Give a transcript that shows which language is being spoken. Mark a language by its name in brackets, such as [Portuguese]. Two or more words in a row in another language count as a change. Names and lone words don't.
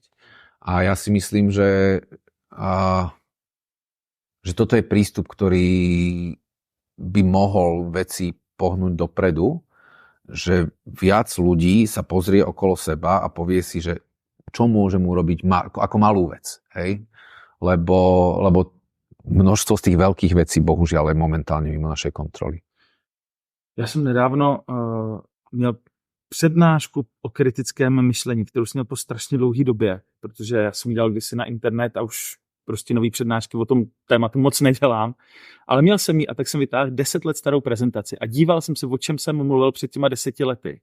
[Slovak] A ja si myslím, že toto je prístup, ktorý by mohol veci pohnúť dopredu, že viac ľudí sa pozrie okolo seba a povie si, že čo môžem urobiť ako malú vec. Hej? Lebo množstvo z tých veľkých vecí bohužiaľ je momentálne mimo našej kontroly. [Czech] Já jsem nedávno měl přednášku o kritickém myšlení, kterou jsem měl po strašně dlouhé době, protože já jsem dělal kdysi na internet a už prostě nový přednášky o tom tématu moc nedělám, ale měl jsem ji a tak jsem vytáhl 10 let starou prezentaci a díval jsem se, o čem jsem mluvil před těma 10 lety.